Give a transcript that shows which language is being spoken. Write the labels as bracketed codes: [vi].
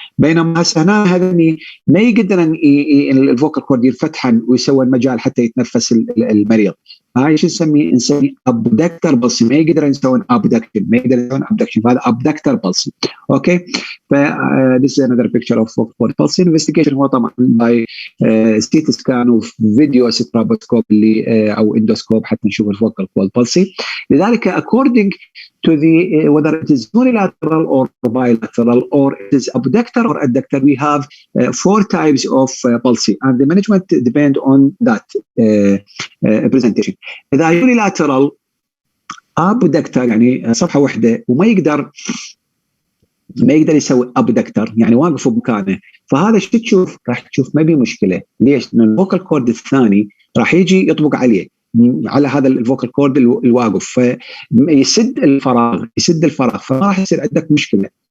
[ar] بينما هسه هنا هذا ما يقدر الفوكال كورد يفتحن ويسوي المجال حتى يتنفس المريض، هاي شو نسميه ابدكتر بالسي، ما يقدر يسوي ابدكشن، ما يقدر يسوي ابدكشن، هذا ابدكتر بالسي. [en] Okay, ف this is another picture of vocal cord pulse investigation. [ar] هو طبعا باي سيتي سكان وفيديو سترابوسكوب اللي او اندوسكوب حتى نشوف الفوكال كورد بالسي. [en] لذلك according to the whether it is unilateral or bilateral or it is abductor or adductor, we have 4 types of palsy and the management depend on that presentation. [ar] إذا [en] unilateral abductor [ar] يعني صفحة واحدة وما يقدر يسوي abductor، يعني واقف بمكانه، فهذا شو تشوف؟ راح تشوف ما بي مشكلة. ليش؟ لأن الفوكال كورد الثاني راح يجي يطبق عليه على هذا الفوكال كورد الواقف، فيسد الفراغ، فما راح يصير عندك مشكله.